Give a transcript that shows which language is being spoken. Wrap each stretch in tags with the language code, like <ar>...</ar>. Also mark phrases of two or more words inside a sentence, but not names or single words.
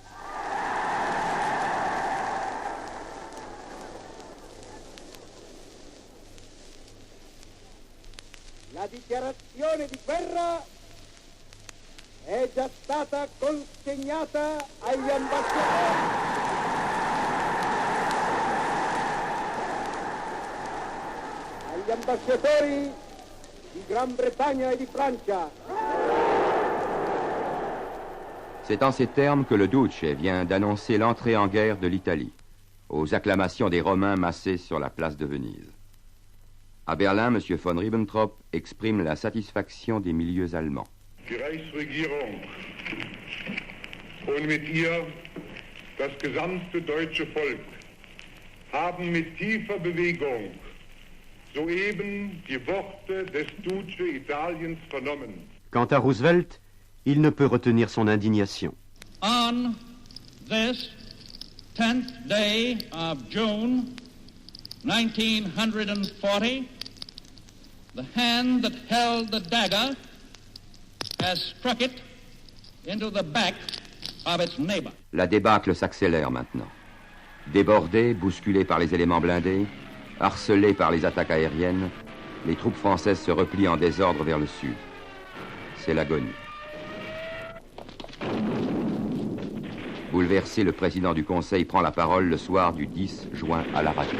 <it>La dichiarazione di guerra è già stata consegnata agli ambasciatori. Agli ambasciatori di Gran Bretagna e di Francia.</it> <fr>C'est en ces termes que le Duce vient d'annoncer l'entrée en guerre de l'Italie, aux acclamations des Romains massés sur la place de Venise. À Berlin, M. von Ribbentrop exprime la satisfaction des milieux allemands.</fr> <de>Die Reichsregierung und mit ihr das gesamte deutsche Volk haben mit tiefer Bewegung soeben die Worte des Duce Italiens vernommen.</de> <fr>Quant à Roosevelt, il ne peut retenir son indignation.</fr> <en>On this 10th day of June 1940, the hand that held the dagger has struck it into the back of its neighbor.</en> <fr>La débâcle s'accélère maintenant. Débordées, bousculées par les éléments blindés, harcelées par les attaques aériennes, les troupes françaises se replient en désordre vers le sud. C'est l'agonie. Bouleversé, le président du Conseil prend la parole le soir du 10 juin à la radio.</fr>